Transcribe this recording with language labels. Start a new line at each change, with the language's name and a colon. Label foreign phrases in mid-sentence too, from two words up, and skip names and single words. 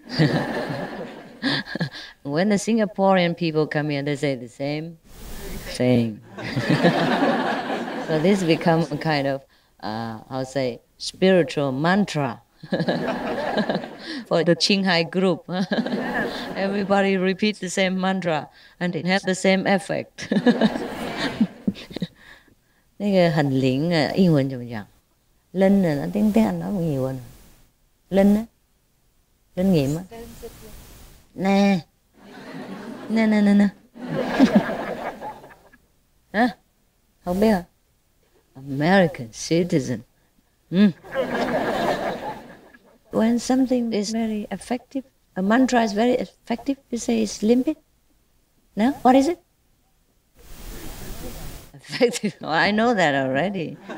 English: When the Singaporean people come here, they say the same thing. So this becomes a kind of, I'll say, spiritual mantra for the Qinghai group. Everybody repeats the same mantra, and it has the same effect.
Chinese: 那个很灵啊，英文怎么讲？
Vietnamese: linh là nó tiếng Anh nói bằng nhiều hơn. Linh á, linh nghiệm á. Nè, nè. Hả? Không biết hả?
English: American citizen. When something is very effective, a mantra is very effective, you say it's limpid. No? What is it? Effective. Oh, I know that already.